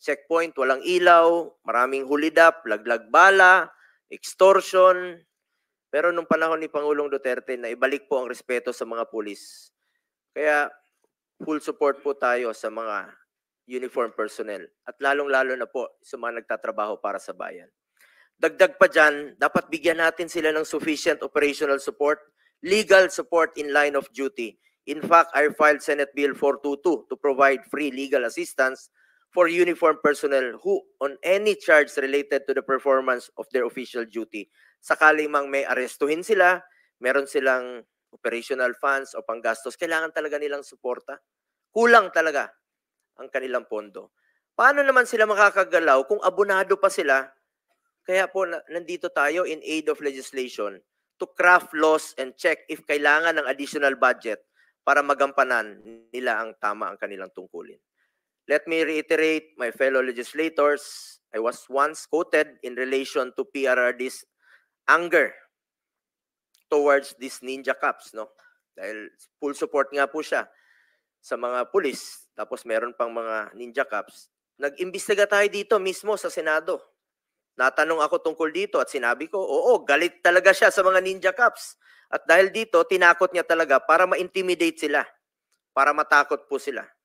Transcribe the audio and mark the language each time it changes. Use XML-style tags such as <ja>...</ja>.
<tl>Checkpoint, walang ilaw, maraming hulidap, laglag bala, extortion. Pero nung panahon ni Pangulong Duterte, na ibalik po ang respeto sa mga pulis. Kaya full support po tayo sa mga uniform personnel at lalong-lalo na po sa mga nagtatrabaho para sa bayan. Dagdag pa dyan, dapat bigyan natin sila ng</tl> <en>sufficient operational support, legal support in line of duty. In fact, I filed Senate Bill 422 to provide free legal assistance for uniform personnel who on any charge related to the performance of their official duty.</en> <tl>Sakali mang may arestuhin sila, meron silang operational funds o panggastos, kailangan talaga nilang suporta. Kulang talaga ang kanilang pondo. Paano naman sila makakagalaw kung abonado pa sila? Kaya po nandito tayo</tl> <en>in aid of legislation to craft laws and check if</en> <tl>kailangan ng additional budget para magampanan nila ang tama ang kanilang tungkulin.</tl> <en>Let me reiterate, my fellow legislators, I was once quoted in relation to PRRD's anger towards these ninja cops, no?</en> <tl>Dahil full support nga po siya sa mga pulis, tapos meron pang mga ninja cops. Nag-imbestiga tayo dito mismo sa Senado. Natanong ako tungkol dito at sinabi ko, oo, galit talaga siya sa mga ninja cops. At dahil dito, tinakot niya talaga para ma-intimidate sila, para matakot po sila.</tl>